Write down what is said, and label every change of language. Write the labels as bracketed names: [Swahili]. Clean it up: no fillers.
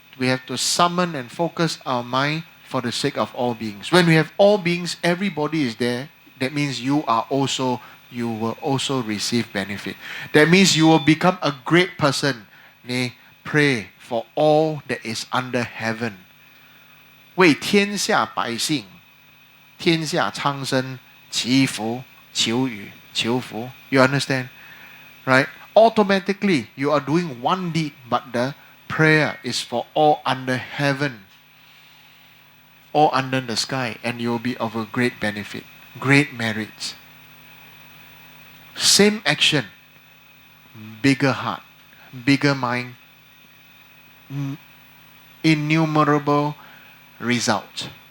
[English] We have to summon and focus our mind for the sake of all beings. When we have all beings, everybody is there. That means you will also receive benefit. That means you will become a great person. Pray for all that is under heaven. [Chinese] 为天下百姓天下苍生祈福求雨求福 [English] You understand? Right? Automatically, you are doing one deed, but the prayer is for all under heaven, all under the sky, and you will be of a great benefit, great merits. Same action, bigger heart, bigger mind, innumerable results.